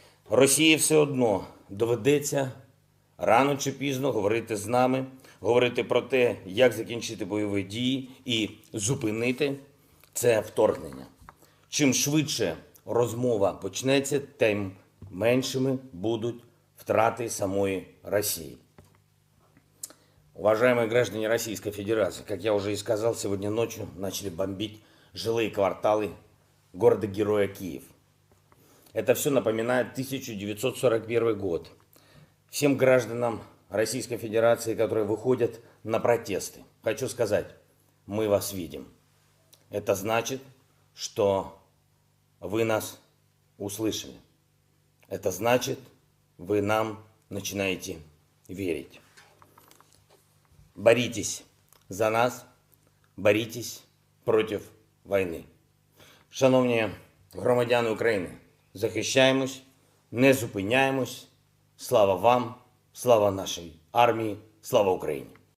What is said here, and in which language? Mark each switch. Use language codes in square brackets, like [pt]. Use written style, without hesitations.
[uk] Росії все одно доведеться рано чи пізно говорити з нами, говорити про те, як закінчити бойові дії і зупинити це вторгнення. Чим швидше розмова почнеться, тим меншими будуть [ru] втраты самой России. Уважаемые граждане Российской Федерации, как я уже и сказал, сегодня ночью начали бомбить жилые кварталы города-героя Киев. Это все напоминает 1941 год. Всем гражданам Российской Федерации, которые выходят на протесты, хочу сказать, мы вас видим. Это значит, что вы нас услышали. Это значит, вы нам начинаете верить. Боритесь за нас, боритесь против [uk] війни. Шановні громадяни України, захищаємось, не зупиняємось. Слава вам, слава нашій армії, слава Україні.